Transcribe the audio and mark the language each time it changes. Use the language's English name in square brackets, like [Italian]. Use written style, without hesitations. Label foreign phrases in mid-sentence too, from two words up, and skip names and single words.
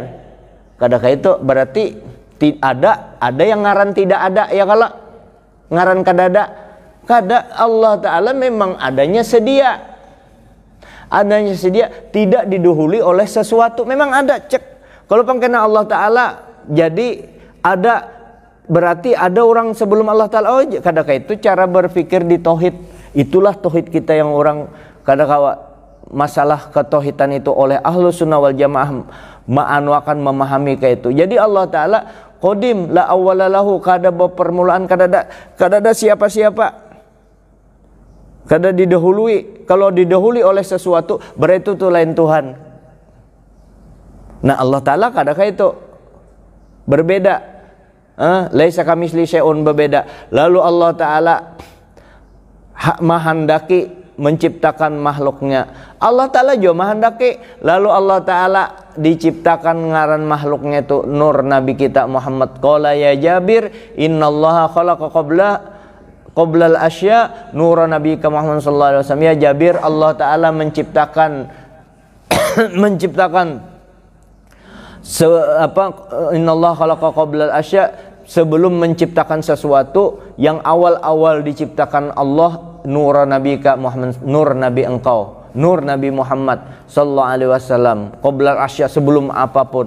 [Banjar] Kadang itu berarti ada yang ngaran tidak ada ya, kalau ngaran kadada. Kada Allah Ta'ala memang adanya sedia. Adanya sedia tidak didahului oleh sesuatu. Memang ada, cek. Kalau pangkena Allah Ta'ala jadi ada, berarti ada orang sebelum Allah Ta'ala. Oh, kadang itu cara berpikir di tauhid. Itulah tauhid kita yang orang kadang masalah ketauhidan itu oleh [Arabic] أهل السنة والجماعة [Banjar] akan memahami kayak itu. Jadi Allah Ta'ala [Arabic] قديم لا أول له, [Banjar] kada permulaan, kada ada siapa-siapa. Kada didahului. Kalau didahului oleh sesuatu berarti itu lain Tuhan. Nah, Allah Ta'ala kada kayak itu. Berbeda. [Arabic] ليس كمثله شيء, [Banjar] berbeda. Lalu Allah Ta'ala menghendaki menciptakan makhluknya. Allah Ta'ala juga menghendaki. Lalu Allah Ta'ala diciptakan ngaran makhluknya itu nur Nabi kita Muhammad. [Arabic] قال يا جابر إن الله خلق قبل الأشياء نور نبي محمد صلى الله عليه وسلم. يا جابر, [Banjar] Allah Ta'ala menciptakan [Arabic] إن الله خلق قبل الأشياء, [Banjar] sebelum menciptakan sesuatu yang awal-awal diciptakan Allah nur Nabi Muhammad, nur Nabi engkau, nur Nabi Muhammad [Arabic] صلى الله عليه وسلم, قبل الأشياء, [Banjar] sebelum apapun.